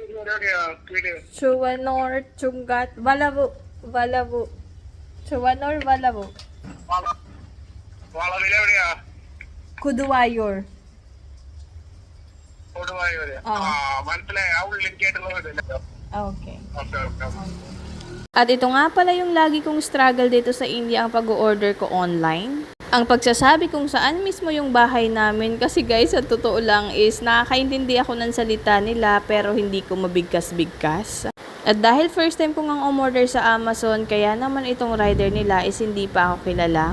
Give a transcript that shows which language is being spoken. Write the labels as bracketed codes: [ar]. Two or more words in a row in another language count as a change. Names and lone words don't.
[ml] Chuanor, Chungat, Valavu, Valavu. Chuanor, Valavu. വളവിലെവിടെയാ? Kuduwayor. കൊടുവായൂര്. മനസ്സിലായി. ആ ഉള്ളിൽ കേട്ടുള്ള വീടില്ലല്ലോ. Okay. ഓക്കെ. [tl] At ito nga pala yung lagi kong struggle dito sa India, ang pag-order ko online. Ang pagsasabi kung saan mismo yung bahay namin, kasi guys, sa totoo lang is nakakaintindi ako ng salita nila pero hindi ko mabigkas-bigkas. At dahil [en] first time [tl] ko ngang umorder sa Amazon, kaya naman itong rider nila is hindi pa ako kilala.